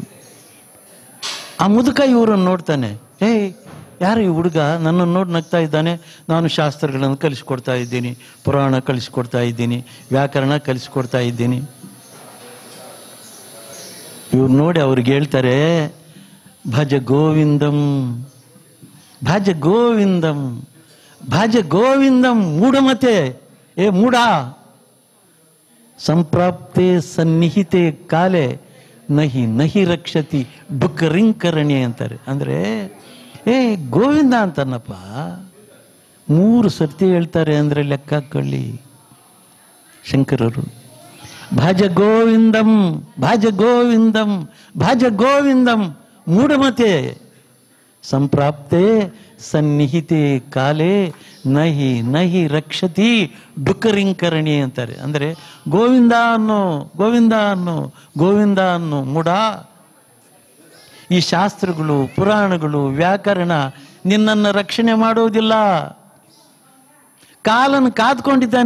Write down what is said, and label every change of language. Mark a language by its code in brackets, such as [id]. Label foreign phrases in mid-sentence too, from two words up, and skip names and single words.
[kn] ಆ ಮುದುಕ ಇವರನ್ನು ನೋಡ್ತಾನೆ. ಯಾರು ಈ ಹುಡುಗ ನನ್ನನ್ನು ನೋಡಿ ನಗ್ತಾ ಇದ್ದಾನೆ? ನಾನು ಶಾಸ್ತ್ರಗಳನ್ನು ಕಲಿಸ್ಕೊಡ್ತಾ ಇದ್ದೀನಿ, ಪುರಾಣ ಕಲಿಸ್ಕೊಡ್ತಾ ಇದ್ದೀನಿ, ವ್ಯಾಕರಣ ಕಲಿಸ್ಕೊಡ್ತಾ ಇದ್ದೀನಿ. ಇವ್ರು ನೋಡಿ ಅವ್ರಿಗೆ ಹೇಳ್ತಾರೆ, [sa] ಭಜ ಗೋವಿಂದಂ ಭಜ ಗೋವಿಂದಂ ಭಜ ಗೋವಿಂದಂ ಮೂಢಮತೆ. ಮೂಢ, ಸಂಪ್ರಾಪ್ತೆ ಸನ್ನಿಹಿತೆ ಕಾಲೆ ನಹಿ ನಹಿ ರಕ್ಷತಿ ಡುಕ್ಕರಿಂಕರಣಿ ಅಂತಾರೆ. [kn] ಅಂದರೆ ಗೋವಿಂದ ಅಂತನಪ್ಪ 3 ಸರ್ತಿ ಹೇಳ್ತಾರೆ ಅಂದರೆ ಲೆಕ್ಕ ಹಾಕೊಳ್ಳಿ ಶಂಕರರು. [sa] ಭಜ ಗೋವಿಂದಂ ಭಜ ಗೋವಿಂದಂ ಭಜ ಗೋವಿಂದಂ ಮೂಢಮತೆ ಸಂಪ್ರಾಪ್ತೆ ಸನ್ನಿಹಿತೆ ಕಾಲೇ ನಹಿ ನಹಿ ರಕ್ಷತಿ ಡುಕ್ಕರಿಂಕರಣಿ ಅಂತಾರೆ. [kn] ಅಂದರೆ ಗೋವಿಂದ ಅನ್ನೋ ಗೋವಿಂದ ಅನ್ನೋ ಗೋವಿಂದ ಅನ್ನೋ ಮೂಢ. ಈ ಶಾಸ್ತ್ರಗಳು, ಪುರಾಣಗಳು, ವ್ಯಾಕರಣ ನಿನ್ನನ್ನು ರಕ್ಷಣೆ ಮಾಡೋದಿಲ್ಲ. ಕಾಲನ್ನು ಕಾದ್ಕೊಂಡಿದ್ದಾನೆ.